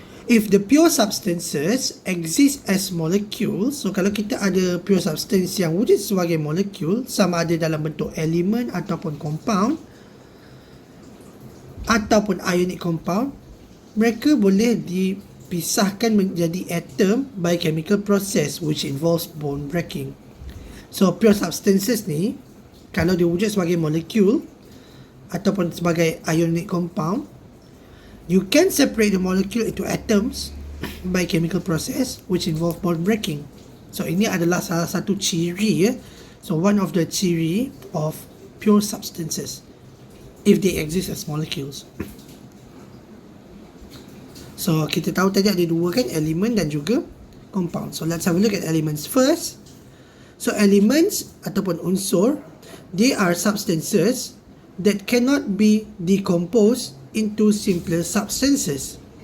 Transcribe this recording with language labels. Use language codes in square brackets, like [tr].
[en] If the pure substances exist as molecules, [ms] so kalau kita ada pure substance yang wujud sebagai molekul, sama ada dalam bentuk elemen ataupun compound ataupun ionic compound, mereka boleh dipisahkan menjadi atom [en] by chemical process which involves bond breaking. So pure substances [ms] ni, kalau dia wujud sebagai molekul ataupun sebagai [en] ionic compound, you can separate the molecule into atoms by chemical process which involve bond breaking. [ms] So ini adalah salah satu ciri ya. [en] So one of the ciri of pure substances if they exist as molecules. [ms] So kita tahu tadi ada dua kan, element dan juga compound. [en] So let's have a look at elements first. So elements ataupun unsur, they are substances that cannot be decomposed into simpler substances.